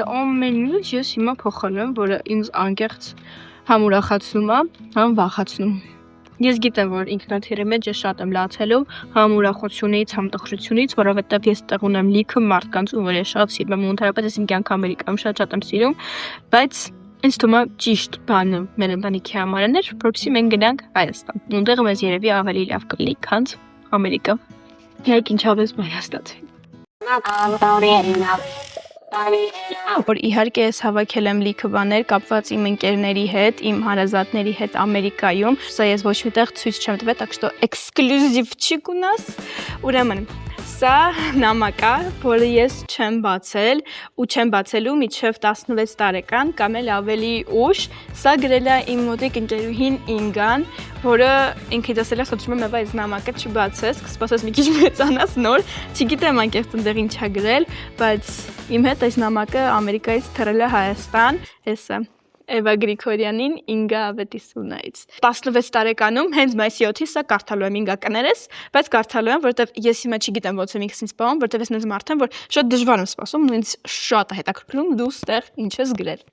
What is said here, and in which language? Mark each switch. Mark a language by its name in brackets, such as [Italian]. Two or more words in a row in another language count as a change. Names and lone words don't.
[Armenian] ամեն ինչ ես հիմա փոխել եմ, որը ինձ անկեղծ համ ուրախացնում է, համ վախացնում։ Ես գիտեմ, որ ինքնաթիռի մեջ ես շատ եմ լացելու, համ ուրախությունից, համ տխրությունից, որովհետև ես տեղ ունեմ լիքը մարդկանց, ու որ ես շատ սիրում եմ, ու ընդհանրապես ես իմ կյանքը Ամերիկայում շատ եմ սիրում, բայց ինձ թվում է ճիշտ բանը մեր ընտանիքի համար էր, որպեսզի մենք գնանք Հայաստան։ Ունդեղ մեզ երևի ավելի լավ կլինի, քան Ամերիկա։ Իհարկե ինչպես Հայաստան։ Որ իհարկե ես հավաքել եմ լիքը բաներ կապված իմ ընկերների հետ, իմ հարազատների հետ Ամերիկայում։ Սա ես ոչ միտեղ ցույց չեմ տվել, [Russian] так что էքսկլյուզիվչիկ у нас։ [Armenian] Ուրեմն սա նամակ է, որը ես չեմ բացել ու չեմ բացելու մինչև 16 տարեկան կամ էլ ավելի ուշ։ Սա գրել է իմ մոտիկ ընկերուհին Ինգան, որը ինքը դասել է խնդրում եմ այս նամակը չբացես, կսպասես մի քիչ մեծանաս նոր։ Չգիտեմ անկեղծ այնտեղ ինչ է գրել, բայց իմ հետ այս նամակը Ամերիկայից թռել է Հայաստան, էսը Էվա Գրիգորյանին Ինգա Ավետիսունայից։ 16 տարեկանում հենց մայիսի 7-ին սա կարդալու եմ ինգականերս, բայց կարդալու եմ, որովհետև ես հիմա չգիտեմ ոնց եմ ինքս սպասում, որովհետև ես նենց մարդ եմ, որ շատ դժվար եմ սպասում, ու ինձ շատ է հետաքրքրում դու ստեղ ինչ ես գրել։